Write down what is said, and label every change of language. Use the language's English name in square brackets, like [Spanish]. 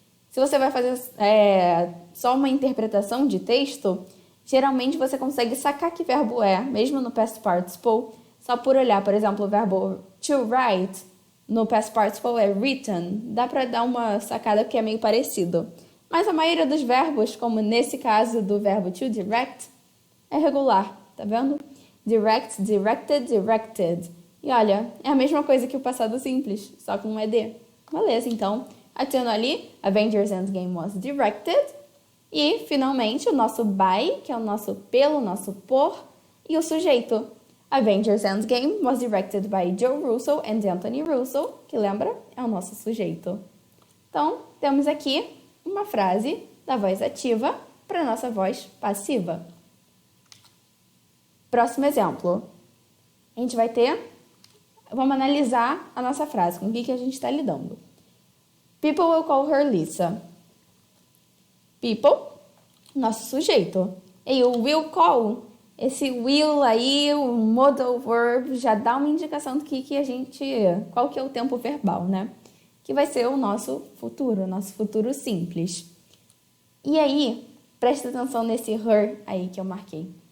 [Portuguese] Se você vai fazer só uma interpretação de texto, geralmente você consegue sacar que verbo é, mesmo no past participle, só por olhar, por exemplo, o verbo to write, no past participle é written. Dá para dar uma sacada que é meio parecido. Mas a maioria dos verbos, como nesse caso do verbo to direct, é regular, tá vendo? [English] Direct, directed, directed. [Portuguese] E olha, é a mesma coisa que o passado simples, só com um ED. Beleza, então, adiciono ali, [English] Avengers Endgame was directed. [Portuguese] E, finalmente, o nosso by, que é o nosso pelo, nosso por, e o sujeito. [English] Avengers Endgame was directed by Joe Russo and Anthony Russo, [Portuguese] que lembra? É o nosso sujeito. Então, temos aqui uma frase da voz ativa para a nossa voz passiva. Próximo exemplo. A gente vai ter... Vamos analisar a nossa frase, com o que a gente está lidando. [English] People will call her Lisa. [Portuguese] People, nosso sujeito. E o will call, esse will aí, o modal verb, já dá uma indicação do que a gente... Qual que é o tempo verbal, né? Que vai ser o nosso futuro simples. E aí, presta atenção nesse her aí que eu marquei.